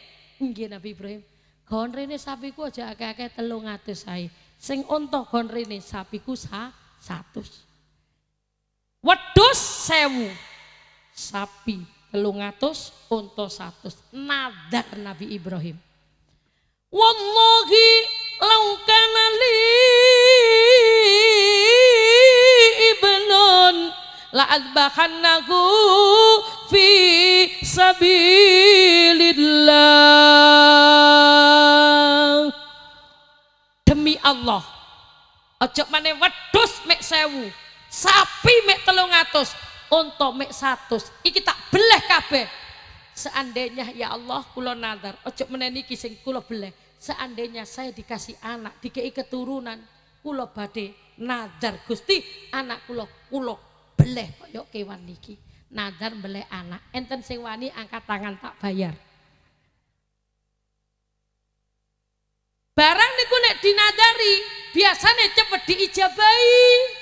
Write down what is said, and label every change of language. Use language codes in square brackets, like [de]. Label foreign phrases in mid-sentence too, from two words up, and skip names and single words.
[jv] Nggih Nabi Ibrahim. Gon rene sapiku aja akeh-akeh 300 sae. Sing unta gon rene sapiku 100. Wedhus 1000, sapi 300, unta 100. Nadar Nabi Ibrahim. [ar] والله لو كان لي ابن لأذبحنه في سبيل الله. [id] Demi Allah, [jv] ojo maneh wedhus mek 1000. Sapi mek 300, unta mek 100. Iki tak beleh kabeh. Seandainya ya Allah kula nazar, ojo meneni iki sing kula beleh. [id] Seandainya saya dikasih anak, [jv] dikei keturunan, kula badhe nazar Gusti, anak kula beleh kaya kewan niki. Nazar beleh anak. Enten sing wani angkat tangan tak bayar. Barang niku nek dinadari, biasane cepet diijabahi.